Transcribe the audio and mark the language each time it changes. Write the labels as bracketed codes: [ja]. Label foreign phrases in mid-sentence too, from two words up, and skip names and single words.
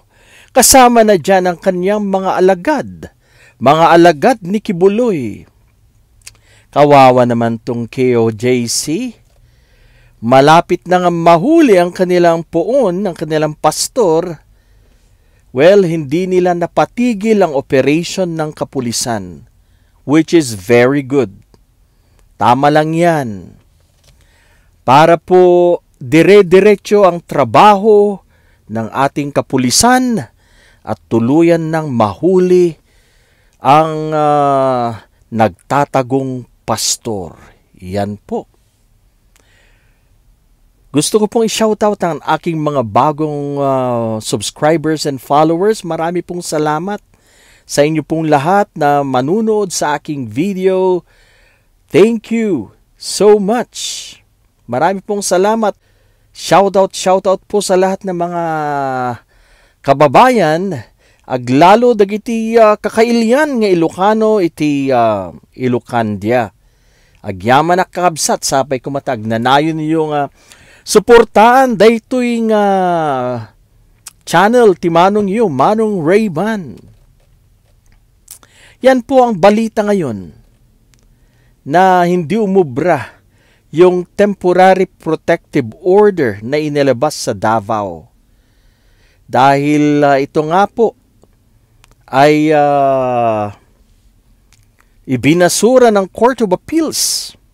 [tl] Kasama na dyan ang kanyang mga alagad ni Kibuloy. Kawawa naman tong KOJC. Malapit na nga mahuli ang kanilang poon, ang kanilang pastor. Well, hindi nila napatigil ang operation ng kapulisan, [en] which is very good. [tl] Tama lang yan. Para po dire-diretso ang trabaho ng ating kapulisan at tuluyan ng mahuli ang nagtatagong pastor. Yan po. Gusto ko pong i-shoutout ang aking mga bagong [en] subscribers and followers. [tl] Marami pong salamat sa inyo pong lahat na manunood sa aking video. [en] Thank you so much. [tl] Marami pong salamat. Shoutout po sa lahat ng mga kababayan. [ilo] Aglalo dagiti kakailyan nga Ilocano iti Ilocandia. Agyaman nakakabsat sapay kumatag nanayon yung suportaan daytoy nga channel ti Manong yu, Manong Ray-Ban. [tl] Yan po ang balita ngayon na hindi umubra yung [en] temporary protective order [tl] na inilabas sa Davao. Dahil ito nga po ay ibinasura ng Court of Appeals.